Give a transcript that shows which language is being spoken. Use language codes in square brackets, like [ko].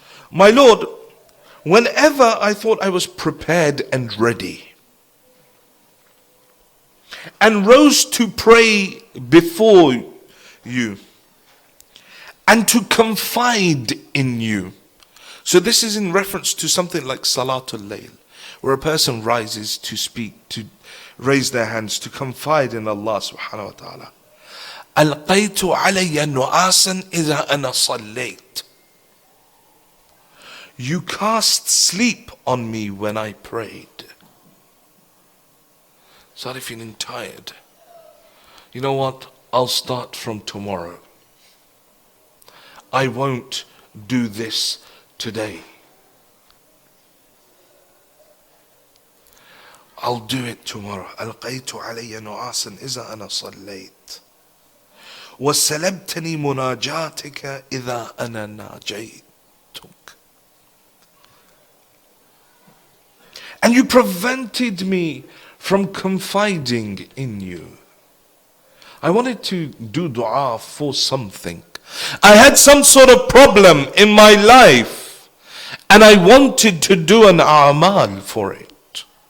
[en] My Lord, whenever I thought I was prepared and ready and rose to pray before you and to confide in you. So this is in reference to something like Salatul Layl, where a person rises to speak, to raise their hands, to confide in Allah subhanahu wa ta'ala. [ar] ألقيت علي نعاسا إذا أنا صليت. [en] You cast sleep on me when I prayed. Started feeling tired. You know what? I'll start from tomorrow. I won't do this today. I'll do it tomorrow. [ar] ألقيت علي نعاسا إذا أنا صليت. وسلبتني مناجاتك إذا أنا ناجيتك. [en] And you prevented me from confiding in you. I wanted to do dua for something. I had some sort of problem in my life and I wanted to do an a'mal for it.